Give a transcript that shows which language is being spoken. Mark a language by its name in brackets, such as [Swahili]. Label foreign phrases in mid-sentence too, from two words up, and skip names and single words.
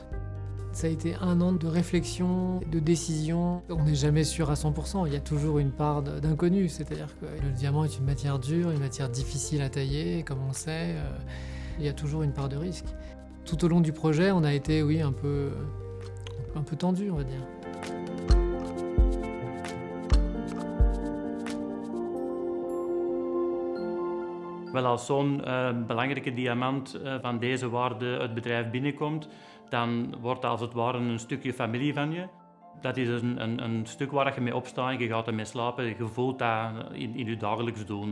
[French] Ça a été un an de réflexion, de décision. On n'est jamais sûr à 100%, il y a toujours une part d'inconnu. C'est-à-dire que le diamant est une matière dure, une matière difficile à tailler, comme on sait. Il y a toujours une part de risque. Tout au long du projet, on a été, oui, un peu tendu, on va dire. [Dutch] Wel, als zo'n belangrijke diamant van deze waarde het bedrijf binnenkomt, dan wordt dat als het ware een stukje familie van je. Dat is een stuk waar je mee opstaat, je gaat ermee slapen, je voelt dat in je dagelijks doen.